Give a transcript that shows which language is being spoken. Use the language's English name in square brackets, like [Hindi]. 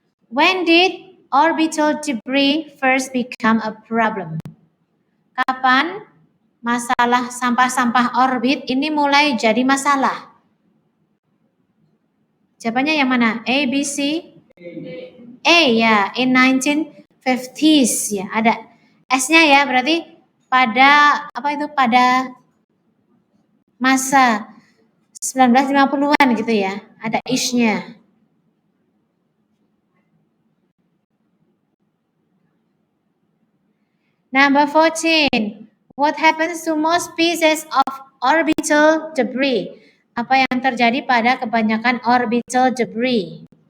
[English] When did orbital debris first become a problem? [Indonesian] Kapan masalah sampah-sampah orbit ini mulai jadi masalah? Jawabannya yang mana? A, B, C? A ya, [English] in 1950s [Indonesian] ya, ada S-nya ya, berarti pada pada masa 1950-an gitu ya, ada ish-nya. [English] Number 14. What happens to most pieces of orbital debris? [Indonesian] Apa yang terjadi pada kebanyakan orbital debris?